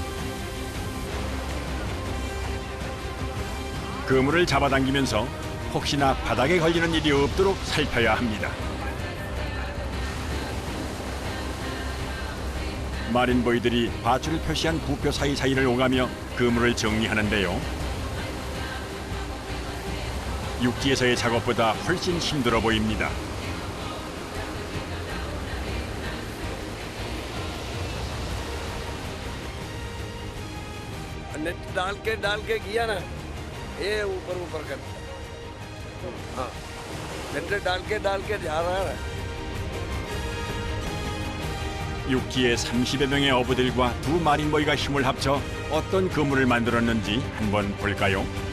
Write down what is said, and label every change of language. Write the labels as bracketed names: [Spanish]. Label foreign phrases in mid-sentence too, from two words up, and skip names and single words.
[Korean] 그물을 잡아당기면서 혹시나 바닥에 걸리는 일이 없도록 살펴야 합니다. 마린보이들이 밧줄을 표시한 부표 사이사이를 오가며 그물을 정리하는데요. 육지에서의 작업보다 훨씬 힘들어 보입니다. [Hindi] नेट डाल के किया ना ये ऊपर कर हाँ नेट डाल के जा रहा है [Korean] 육지에 30여 명의 어부들과 두 마린보이가 힘을 합쳐 어떤 그물을 만들었는지 한번 볼까요?